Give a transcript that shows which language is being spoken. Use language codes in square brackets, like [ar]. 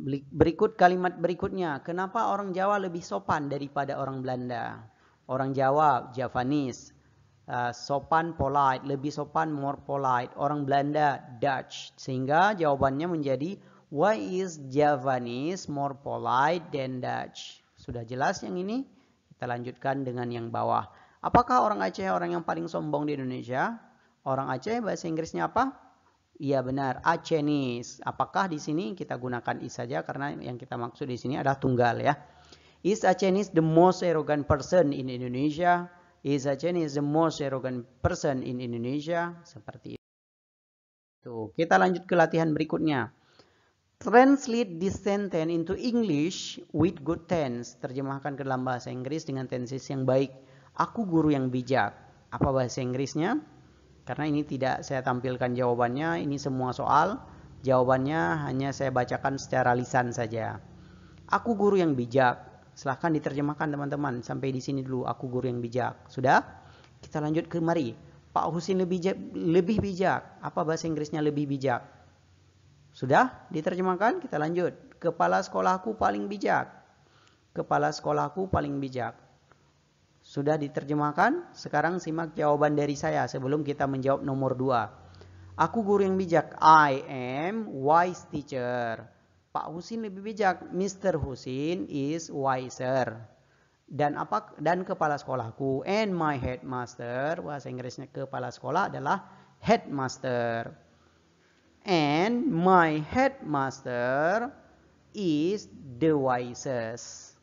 [id] Berikut kalimat berikutnya. Kenapa orang Jawa lebih sopan daripada orang Belanda? Orang Jawa, Javanese, sopan, polite, lebih sopan, [en] more polite. [id] Orang Belanda, Dutch. Sehingga jawabannya menjadi [en] Why is Javanese more polite than Dutch? [id] Sudah jelas yang ini. Kita lanjutkan dengan yang bawah. Apakah orang Aceh orang yang paling sombong di Indonesia? Orang Aceh bahasa Inggrisnya apa? Iya benar, Acehnese. Apakah di sini kita gunakan is saja karena yang kita maksud di sini adalah tunggal ya. [en] Is Acehnese the most arrogant person in Indonesia? Is Acehnese the most arrogant person in Indonesia? [id] Seperti itu. Kita lanjut ke latihan berikutnya. [en] Translate this sentence into English with good tense. [id] Terjemahkan ke dalam bahasa Inggris dengan tenses yang baik. Aku guru yang bijak. Apa bahasa Inggrisnya? Karena ini tidak saya tampilkan jawabannya. Ini semua soal. Jawabannya hanya saya bacakan secara lisan saja. Aku guru yang bijak. Silahkan diterjemahkan teman-teman. Sampai di sini dulu. Aku guru yang bijak. Sudah? Kita lanjut ke mari. Pak Husin lebih bijak. Apa bahasa Inggrisnya lebih bijak? Sudah diterjemahkan? Kita lanjut. Kepala sekolahku paling bijak. Kepala sekolahku paling bijak. Sudah diterjemahkan? Sekarang simak jawaban dari saya sebelum kita menjawab nomor 2. Aku guru yang bijak. [en] I am wise teacher. [id] Pak Husin lebih bijak. [en] Mr. Husin is wiser. [id] Dan kepala sekolahku. [en] And my headmaster. [id] Bahasa Inggrisnya kepala sekolah adalah headmaster. [en] And my headmaster is the wisest.